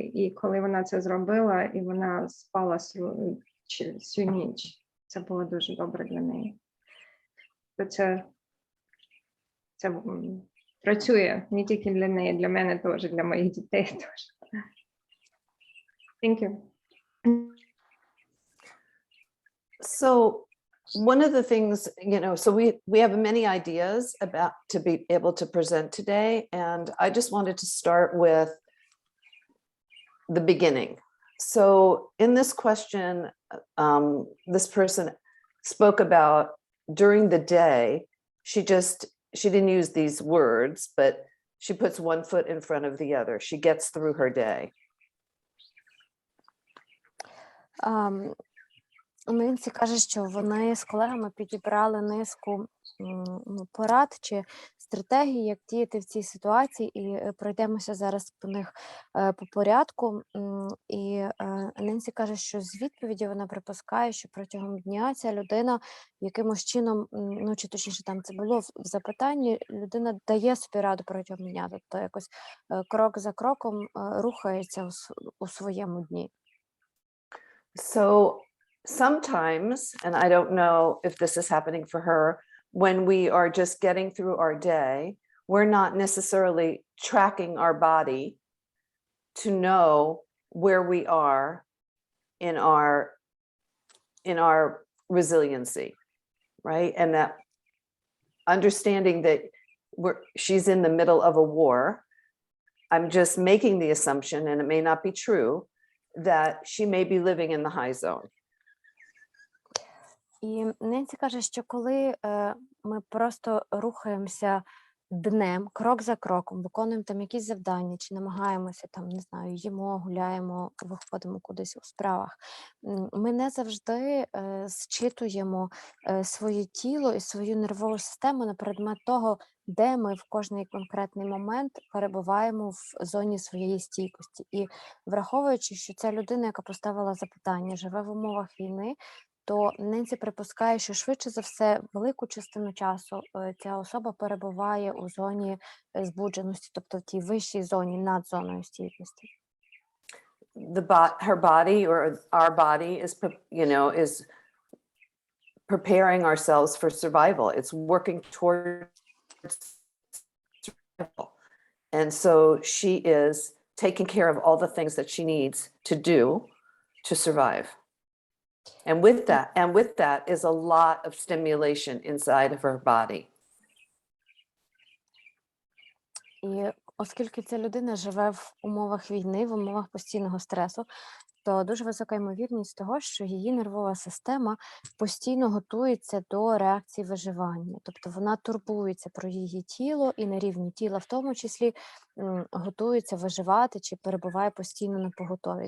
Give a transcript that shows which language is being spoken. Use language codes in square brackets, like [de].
[uk] І коли вона це зробила, і вона спала всю ніч, це було дуже добре для неї. То це працює не тільки для неї, для мене теж, для моїх дітей теж. [en] Thank you. So one of the things, so we have many ideas about to be able to present today, and I just wanted to start with the beginning. So in this question, this person spoke about during the day, she didn't use these words, but she puts one foot in front of the other. She gets through her day. [uk] Нинці каже, що вони з колегами підібрали низку порад чи стратегій, як діяти в цій ситуації, і пройдемося зараз по них по порядку. І Нинці каже, що з відповіді вона припускає, що протягом дня ця людина якимось чином, чи точніше там це було в запитанні, людина дає собі раду протягом дня, тобто якось крок за кроком рухається у своєму дні. [en] So sometimes, and I don't know if this is happening for her, when we are just getting through our day, we're not necessarily tracking our body to know where we are in our resiliency, right? And that understanding that she's in the middle of a war, I'm just making the assumption, and it may not be true, that she may be living in the high zone. [uk] І Ненсі каже, що коли ми просто рухаємося днем, крок за кроком, виконуємо там якісь завдання, чи намагаємося там, не знаю, їмо, гуляємо, виходимо кудись у справах, ми не завжди зчитуємо своє тіло і свою нервову систему на предмет того, де ми в кожний конкретний момент перебуваємо в зоні своєї стійкості. І враховуючи, що ця людина, яка поставила запитання, живе в умовах війни, то Ненсі припускає, що швидше за все велику частину часу ця особа перебуває у зоні збудженості, тобто в тій вищій зоні над зоною стійкості. [en] Her body or our body is, is preparing ourselves for survival. It's working towards survival. And so she is taking care of all the things that she needs to do to survive. And with that is a lot of stimulation inside of her body. [uk] І оскільки ця людина живе в умовах війни, в умовах постійного стресу, то дуже висока ймовірність того, що її нервова система постійно готується до реакції виживання. Тобто вона турбується про її тіло і на рівні тіла в тому числі готується виживати чи перебуває постійно на поготові.